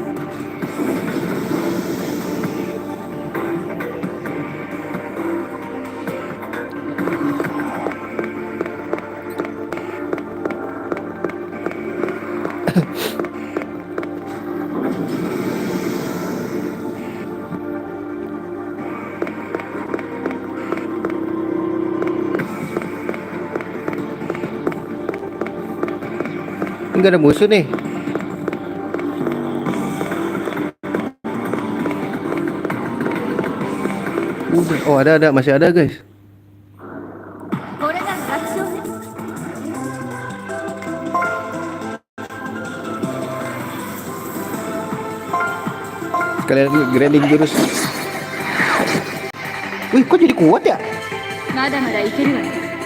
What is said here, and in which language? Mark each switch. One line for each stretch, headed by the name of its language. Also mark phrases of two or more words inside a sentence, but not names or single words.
Indonesian: Enggak ada musuh nih. Udah, oh ada, masih ada guys.
Japanese: これが楽勝ね。
Indonesian: Sekalian grinding jurus. Wih, kok jadi kuat ya?
Japanese: まだまだいけるわね。